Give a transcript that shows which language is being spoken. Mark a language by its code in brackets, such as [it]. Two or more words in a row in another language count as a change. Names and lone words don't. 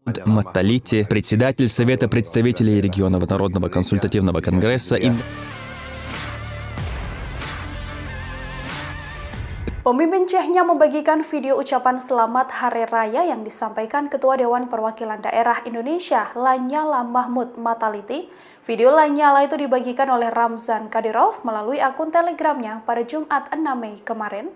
[ru] Матталити, председатель Совета представителей регионов Народного консультативного конгресса [id] Pemimpin Chechnya membagikan video ucapan selamat Hari Raya yang disampaikan Ketua Dewan Perwakilan Daerah Indonesia, Lanyala Mahmud Mataliti. Video Lanyala itu dibagikan oleh Ramzan Kadyrov melalui akun Telegramnya pada Jumat 6 Mei kemarin.